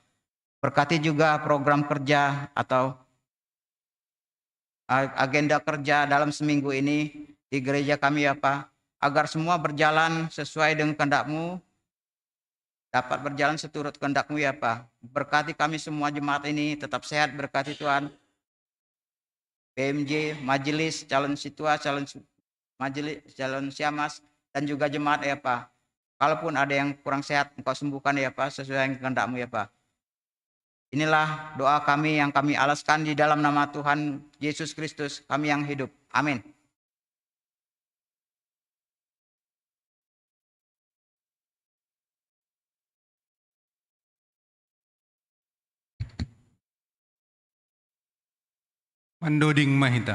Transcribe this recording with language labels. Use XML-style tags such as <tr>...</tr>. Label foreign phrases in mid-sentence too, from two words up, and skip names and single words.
<id>Berkati juga program kerja atau agenda kerja dalam seminggu ini di gereja kami ya Pak, agar semua berjalan sesuai dengan kehendak-Mu, dapat berjalan seturut kehendak-Mu ya Pak. Berkati kami semua jemaat ini tetap sehat, berkati Tuhan. PMJ, majelis, calon situa, majelis, calon siamas, dan juga jemaat ya Pak. Kalaupun ada yang kurang sehat, Engkau sembuhkan ya Pak, sesuai yang kehendak-Mu ya Pak. Inilah doa kami yang kami alaskan di dalam nama Tuhan Yesus Kristus, kami yang hidup. Amin.</id> <bts>Mandoding mahita.</bts>